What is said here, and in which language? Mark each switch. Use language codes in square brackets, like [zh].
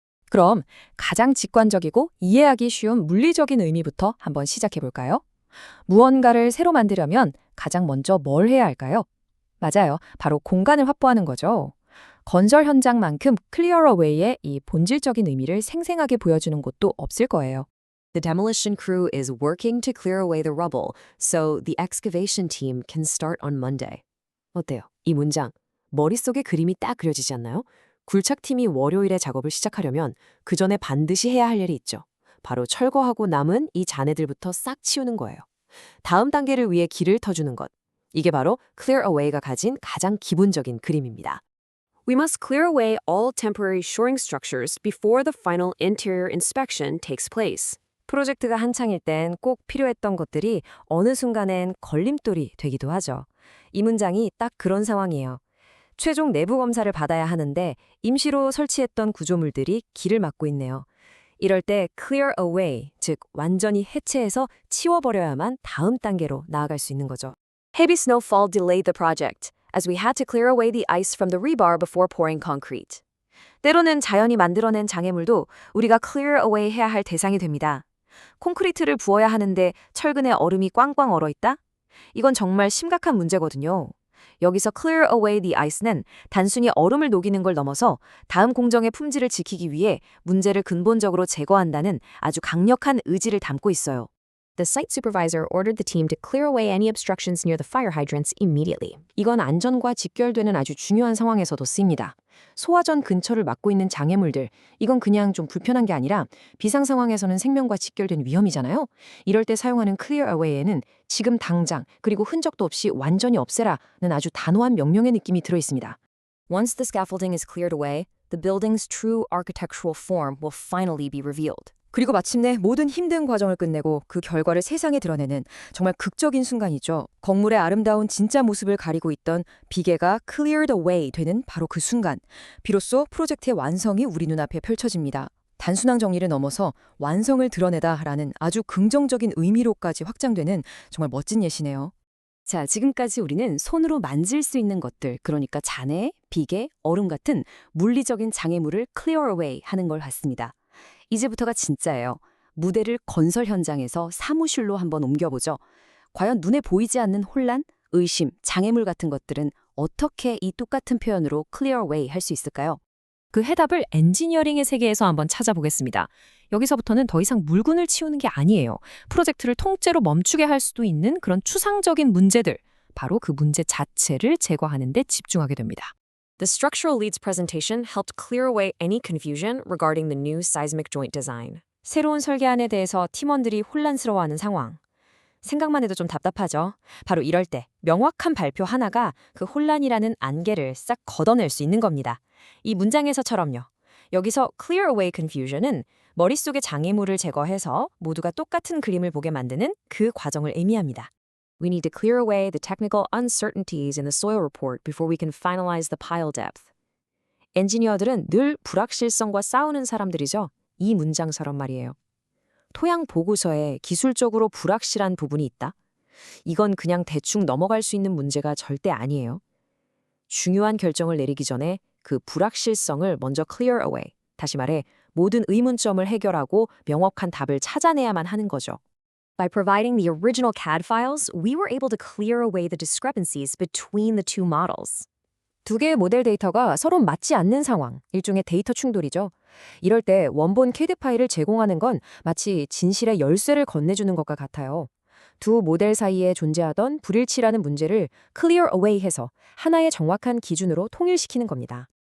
[ko] 그럼 가장 직관적이고 이해하기 쉬운 물리적인 의미부터 한번 시작해 볼까요? 무언가를 새로 만들려면 가장 먼저 뭘 해야 할까요? 맞아요. 바로 공간을 확보하는 거죠. 건설 현장만큼 clear away의 이 본질적인 의미를 생생하게 보여주는 곳도 없을 거예요. [en] The demolition crew is working to clear away the rubble, so the excavation team can start on Monday. [ko] 어때요? 이 문장, 머릿속에 그림이 딱 그려지지 않나요? 굴착팀이 월요일에 작업을 시작하려면 그 전에 반드시 해야 할 일이 있죠. 바로 철거하고 남은 이 잔해들부터 싹 치우는 거예요. 다음 단계를 위해 길을 터주는 것. 이게 바로 clear away가 가진 가장 기본적인 그림입니다. [en] We must clear away all temporary shoring structures before the final interior inspection takes place. [ko] 프로젝트가 한창일 땐 꼭 필요했던 것들이 어느 순간엔 걸림돌이 되기도 하죠. 이 문장이 딱 그런 상황이에요. 최종 내부 검사를 받아야 하는데 임시로 설치했던 구조물들이 길을 막고 있네요. 이럴 때 clear away, 즉 완전히 해체해서 치워버려야만 다음 단계로 나아갈 수 있는 거죠. [en] Heavy snowfall delayed the project, as we had to clear away the ice from the rebar before pouring concrete. [ko] 때로는 자연이 만들어낸 장애물도 우리가 clear away 해야 할 대상이 됩니다. 콘크리트를 부어야 하는데 철근에 얼음이 꽝꽝 얼어있다? 이건 정말 심각한 문제거든요. 여기서 [en] clear away the ice [ko] 는 단순히 얼음을 녹이는 걸 넘어서 다음 공정의 품질을 지키기 위해 문제를 근본적으로 제거한다는 아주 강력한 의지를 담고 있어요. [en] The site supervisor ordered the team to clear away any obstructions near the fire hydrants immediately. [ko] 이건 안전과 직결되는 아주 중요한 상황에서도 쓰입니다. 소화전 근처를 막고 있는 장애물들, 이건 그냥 좀 불편한 게 아니라 비상 상황에서는 생명과 직결된 위험이잖아요. 이럴 때 사용하는 clear away에는 지금 당장 그리고 흔적도 없이 완전히 없애라는 아주 단호한 명령의 느낌이 들어 있습니다. [en] Once the scaffolding is cleared away, the building's true architectural form will finally be revealed. [ko] 그리고 마침내 모든 힘든 과정을 끝내고 그 결과를 세상에 드러내는 정말 극적인 순간이죠. 건물의 아름다운 진짜 모습을 가리고 있던 비계가 cleared away 되는 바로 그 순간. 비로소 프로젝트의 완성이 우리 눈앞에 펼쳐집니다. 단순한 정리를 넘어서 완성을 드러내다라는 아주 긍정적인 의미로까지 확장되는 정말 멋진 예시네요. 자, 지금까지 우리는 손으로 만질 수 있는 것들, 그러니까 잔해, 비계, 얼음 같은 물리적인 장애물을 clear away 하는 걸 봤습니다. 이제부터가 진짜예요. 무대를 건설 현장에서 사무실로 한번 옮겨보죠. 과연 눈에 보이지 않는 혼란, 의심, 장애물 같은 것들은 어떻게 이 똑같은 표현으로 clear away 할 수 있을까요? 그 해답을 엔지니어링의 세계에서 한번 찾아보겠습니다. 여기서부터는 더 이상 물건을 치우는 게 아니에요. 프로젝트를 통째로 멈추게 할 수도 있는 그런 추상적인 문제들, 바로 그 문제 자체를 제거하는 데 집중하게 됩니다. [en] The structural lead's presentation helped clear away any confusion regarding the new seismic joint design. [ko] 새로운 설계안에 대해서 팀원들이 혼란스러워하는 상황. 생각만 해도 좀 답답하죠. 바로 이럴 때 명확한 발표 하나가 그 혼란이라는 안개를 싹 걷어낼 수 있는 겁니다. 이 문장에서처럼요. 여기서 [en] clear away confusion [ko] 은 머릿속의 장애물을 제거해서 모두가 똑같은 그림을 보게 만드는 그 과정을 의미합니다. [en] We need to clear away the technical uncertainties in the soil report before we can finalize the pile depth. [ko] 엔지니어들은 늘 불확실성과 싸우는 사람들이죠. 이 문장처럼 말이에요. 토양 보고서에 기술적으로 불확실한 부분이 있다? 이건 그냥 대충 넘어갈 수 있는 문제가 절대 아니에요. 중요한 결정을 내리기 전에 그 불확실성을 먼저 clear away, 다시 말해 모든 의문점을 해결하고 명확한 답을 찾아내야만 하는 거죠. [en] By providing the original CAD files, we were able to clear away the discrepancies between the two models. [ko] 두 개의 모델 데이터가 서로 맞지 않는 상황, 일종의 데이터 충돌이죠. 이럴 때 원본 CAD 파일을 제공하는 건 마치 진실의 열쇠를 건네주는 것과 같아요. 두 모델 사이에 존재하던 불일치라는 문제를 clear away 해서 하나의 정확한 기준으로 통일시키는 겁니다.